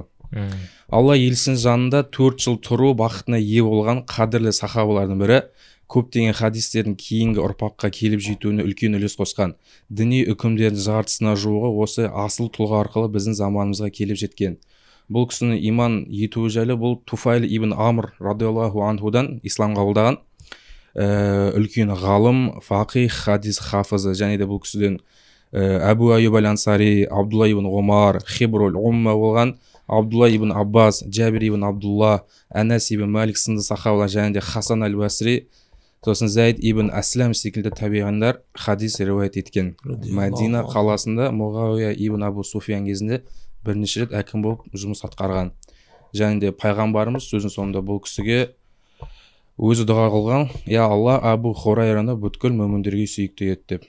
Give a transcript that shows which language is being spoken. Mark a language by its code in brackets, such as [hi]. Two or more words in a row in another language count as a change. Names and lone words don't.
[kk] Алла елсін жанында 4 жыл тұру бақытына ие болған қадірлі сахабалардың бірі, көптеген хадистердің кейінгі ұрпаққа келіп жетуіне үлкен үлес қосқан. Діни үкімдердің жартысына жуығы осы асыл тұлға арқылы біздің заманымызға келіп жеткен. Бұл кісінің иман етуі жайлы бұл Туфайл ибн Амр радиаллаху анхудан ислам қабылдаған үлкен ғалым, фақих, хадис хафызы, және де бұл кісіден Абу Айюб аль-Ансари, Абдулла ибн Омар, Хибрул Умма болған, Абдулла ибн Аббас, Джабир ибн Абдулла, Анас ибн Малик сынды сахабалар, және де Хасан аль-Басри, сосын Зайд ибн Аслам секілді табиғандар хадис риуаят еткен. Мәдина қаласында Муғауия ибн Абу Суфиян кезінде бірнеше рет әкім болып жұмыс атқарған. Және де пайғамбарымыз сөздің соңында бұл кісіге өзі дұға қылған: "Я Алла, Абу Хурайраны бүткіл мүміндерге сүйікті ет" деп.